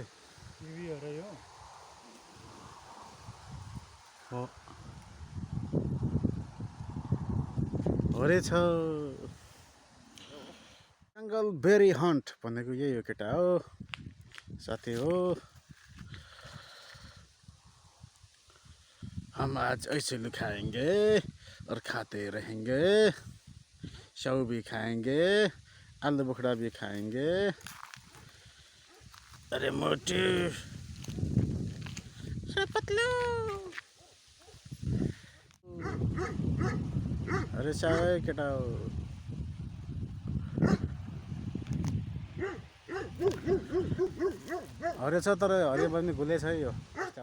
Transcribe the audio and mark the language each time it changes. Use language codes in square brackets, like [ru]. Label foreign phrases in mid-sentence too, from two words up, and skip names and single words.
[ne] किवी हो र यो हो हो रहेछ [en] jungle berry hunt [ne] भनेको यही हो केटा हो साथी हो [hi] हम आज ऐसे ही खाएंगे और खाते रहेंगे स्याउ भी खाएंगे आलू बुखड़ा भी खाएंगे अरे मोटू पतलू अरे साय [ne] केटा हो हरे छ तर हरियो पनि भुले छ यो